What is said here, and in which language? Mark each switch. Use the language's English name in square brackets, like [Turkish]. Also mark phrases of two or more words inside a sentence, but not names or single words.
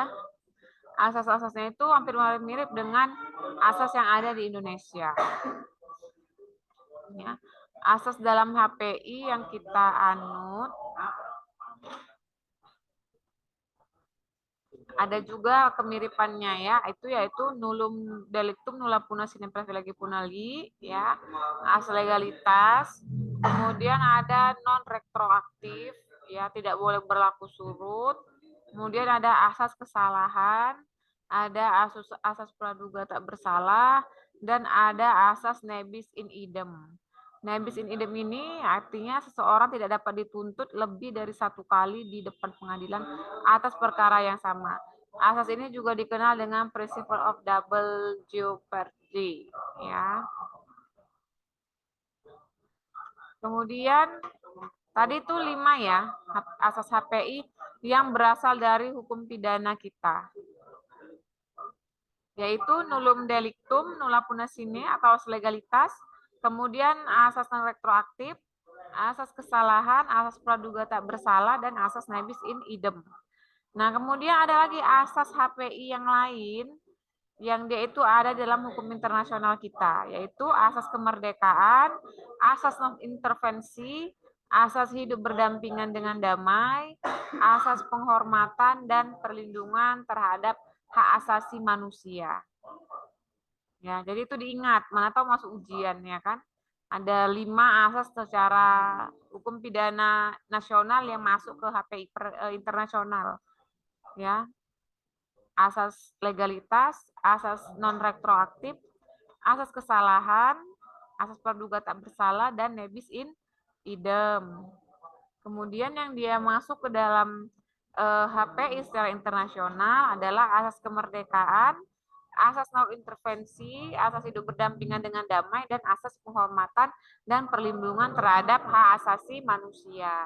[Indonesian] Asas-asasnya itu hampir mirip dengan asas yang ada di Indonesia. Ya. Asas dalam HPI yang kita anut ada juga kemiripannya ya, yaitu [Latin] nullum delictum nulla puna sine privilegi punali, [Indonesian] ya, asas legalitas. Kemudian ada non retroaktif, ya, tidak boleh berlaku surut. Kemudian ada asas kesalahan, ada asas praduga tak bersalah, dan ada asas [Latin] nebis in idem. Nebis in idem [Indonesian] ini artinya seseorang tidak dapat dituntut lebih dari satu kali di depan pengadilan atas perkara yang sama. Asas ini juga dikenal dengan [English] principle of double jeopardy, [Indonesian] ya. Kemudian tadi itu 5 ya, asas HPI yang berasal dari hukum pidana kita. Yaitu [Latin] nullum delictum, nulla puna sine [Indonesian] atau asas legalitas, kemudian asas non retroaktif, asas kesalahan, asas praduga tak bersalah, dan asas [Latin] nebis in idem. [Indonesian] Nah, kemudian ada lagi asas HPI yang lain yang dia itu ada dalam hukum internasional kita, yaitu asas kemerdekaan, asas non intervensi, asas hidup berdampingan dengan damai, asas penghormatan dan perlindungan terhadap hak asasi manusia. Ya, jadi itu diingat, mana tahu masuk ujian ya kan. Ada 5 asas secara hukum pidana nasional yang masuk ke HPI internasional. Ya. Asas legalitas, asas non retroaktif, asas kesalahan, asas praduga tak bersalah, dan [Latin] nebis in idem. [Indonesian] Kemudian yang dia masuk ke dalam HPI secara internasional adalah asas kemerdekaan, asas non intervensi, asas hidup berdampingan dengan damai, dan asas penghormatan dan perlindungan terhadap hak asasi manusia.